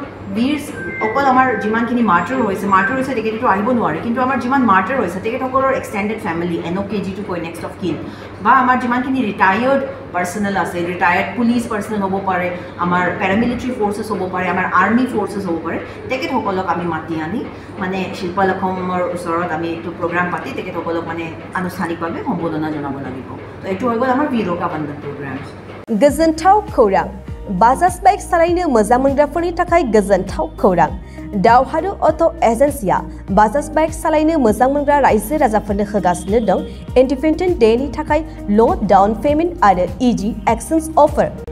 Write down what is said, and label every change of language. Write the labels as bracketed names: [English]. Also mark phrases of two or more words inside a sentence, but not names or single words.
[Assamese] বীৰ অকল আমাৰ যিমানখিনি মাৰ্টাৰ হৈছে তেখেতেতো আহিব নোৱাৰে কিন্তু আমাৰ যিমান মাৰ্টাৰ হৈছে তেখেতসকলৰ [English] extended family [Assamese] NOK যিটো কয় [English] next of kin [Assamese] বা আমাৰ যিমানখিনি [English] retired personnel [Assamese] আছে [English] retired police personnel [Assamese] হ'ব পাৰে আমাৰ [English] paramilitary forces [Assamese] হ'ব পাৰে আমাৰ [English] army forces [Assamese] হ'ব পাৰে তেখেতসকলক আমি মাতি আনি মানে শিল্পলখমৰ ওচৰত আমি এইটো প্ৰগ্ৰাম পাতি তেখেতসকলক মানে আনুষ্ঠানিকভাৱে সম্বোধনা জনাব লাগিব তো এইটো হৈ গ'ল আমাৰ বিৰোকা বন্ধন প্ৰগ্ৰাম [Bodo] गोजोनथाव खौरां बाजाज बाइक सालायनो मोजां मोनग्राफोरनि थाखाय गोजोनथाव खौरां दावहारु अट' एजेन्सिया बाजाज बाइक सालायनो मोजां मोनग्रा रायजो राजाफोरनो होगासिनो दं इन्डिपेन्डेन्ट डेनि थाखाय [English] low down payment [Bodo] आरो [English] easy exchange offer